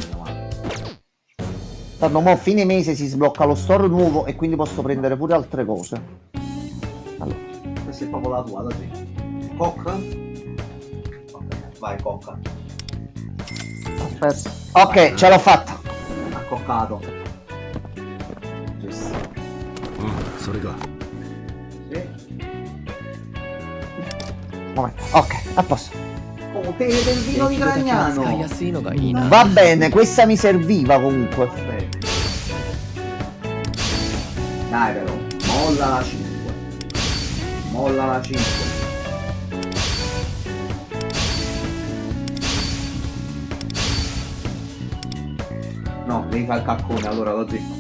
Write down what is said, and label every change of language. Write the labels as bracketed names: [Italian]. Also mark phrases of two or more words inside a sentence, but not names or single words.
[Italian] Tanto mo' a fine mese si sblocca lo store nuovo e quindi posso prendere pure altre cose. Allora, Questa è proprio la tua, così. Cocca? Ok, vai, cocca. aspetta. Ok, ce l'ho fatta. Accoccato. Giusto. [Japanese] うんそれか [Italian] Sì. Momento. Ok, a posto. Oh, te del vino di Gragnano. [Japanese] 使いやすいのがいいな [Italian] Va bene, questa mi serviva comunque. Aspetta. Dai però, molla la 5. Molla la 5. No, devi fare il caccone allora così.